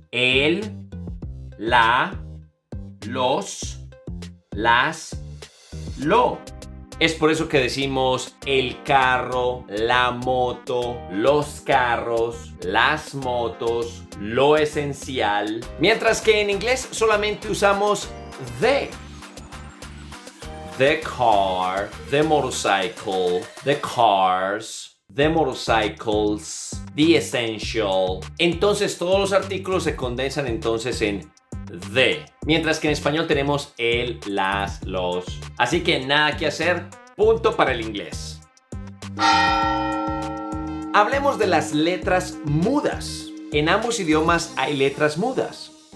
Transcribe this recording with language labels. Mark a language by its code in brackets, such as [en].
[es] El, la, los, las, lo. Es por eso que decimos el carro, la moto, los carros, las motos, lo esencial. Mientras que en inglés solamente usamos the. [en] The car, the motorcycle, the cars, the motorcycles, the essential. [es] Entonces todos los artículos se condensan entonces en the. Mientras que en español tenemos el, las, los. Así que nada que hacer, punto para el inglés. Hablemos de las letras mudas. En ambos idiomas hay letras mudas.